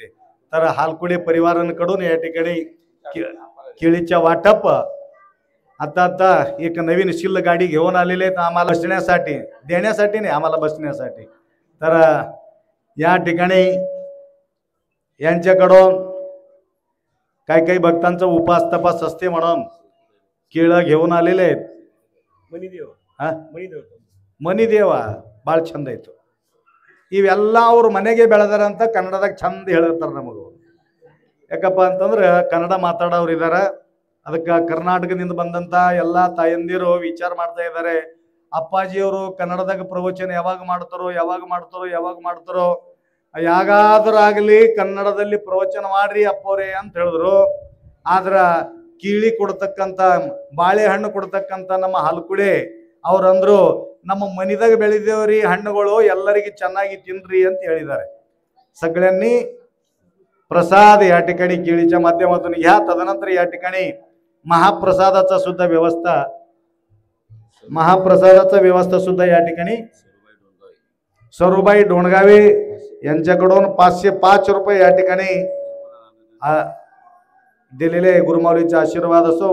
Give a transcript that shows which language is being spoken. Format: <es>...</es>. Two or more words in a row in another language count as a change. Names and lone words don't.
<mr>तर हालकुडे परिवारांकडून या ठिकाणी केळीच्या वाटप आता एक नवीन शिल्ल गाडी घेऊन आलेले आहेत आम्हाला बसण्यासाठी, देण्यासाठी नाही आम्हाला बसण्यासाठी. तर या ठिकाणी यांच्याकडून काही भक्तांचा उपास तपास असते म्हणून केळं घेऊन आलेले आहेत.</mr> <kn>ಮನಿದೇವ ಭಾಳ ಚಂದ ಆಯ್ತು. ಇವೆಲ್ಲ ಅವ್ರ ಮನೆಗೆ ಬೆಳೆದಾರಂತ ಕನ್ನಡದಾಗ ಚಂದ ಹೇಳ್ತಾರೆ ನಮಗೂ. ಯಾಕಪ್ಪ ಅಂತಂದ್ರೆ ಕನ್ನಡ ಮಾತಾಡೋರು ಇದ್ದಾರೆ. ಅದಕ್ಕೆ ಕರ್ನಾಟಕದಿಂದ ಬಂದಂತ ಎಲ್ಲ ತಾಯಂದಿರು ವಿಚಾರ ಮಾಡ್ತಾ ಇದ್ದಾರೆ, ಅಪ್ಪಾಜಿಯವರು ಕನ್ನಡದಾಗ ಪ್ರವಚನ ಯಾವಾಗ ಮಾಡ್ತಾರೋ ಯಾಗಾದ್ರೂ ಆಗಲಿ ಕನ್ನಡದಲ್ಲಿ ಪ್ರವಚನ ಮಾಡ್ರಿ ಅಪ್ಪೋರೆ ಅಂತ ಹೇಳಿದ್ರು. ಆದ್ರ ಕೀಳಿ ಕೊಡ್ತಕ್ಕಂಥ ಬಾಳೆಹಣ್ಣು ಕೊಡ್ತಕ್ಕಂಥ ನಮ್ಮ ಹಲ್ಕುಡೆ ಅವ್ರಂದ್ರು ನಮ್ಮ ಮನಿದಾಗ ಬೆಳೆದೇವ್ರಿ ಹಣ್ಣುಗಳು ಎಲ್ಲರಿಗೆ ಚೆನ್ನಾಗಿ ತಿನ್ರಿ ಅಂತ ಹೇಳಿದ್ದಾರೆ.</kn> <mr>सगळ्यांनी प्रसाद या ठिकाणी केळीच्या माध्यमातून घ्या. तदनंतर या ठिकाणी महाप्रसादाचा सुद्धा या ठिकाणी सरूबाई डोणगावे यांच्याकडून 505 रुपये या ठिकाणी दिलेले गुरुमाऊलीचा आशीर्वाद असो.</mr>